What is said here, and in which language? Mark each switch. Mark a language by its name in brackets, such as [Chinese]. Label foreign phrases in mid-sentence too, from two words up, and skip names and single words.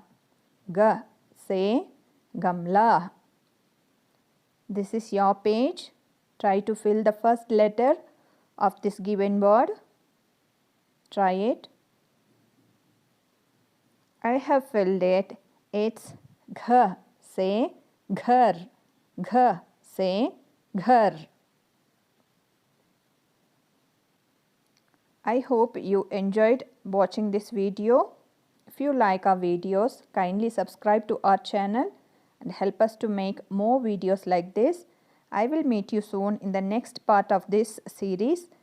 [Hindi] ग से गमला. [English] This is your page. Try to fill the first letter of this given word. Try it. I have filled it. It's [Hindi] घ से घर. घ से घर. [English] I hope you enjoyed watching this video. If you like our videos, kindly subscribe to our channel and help us to make more videos like this. I will meet you soon in the next part of this series.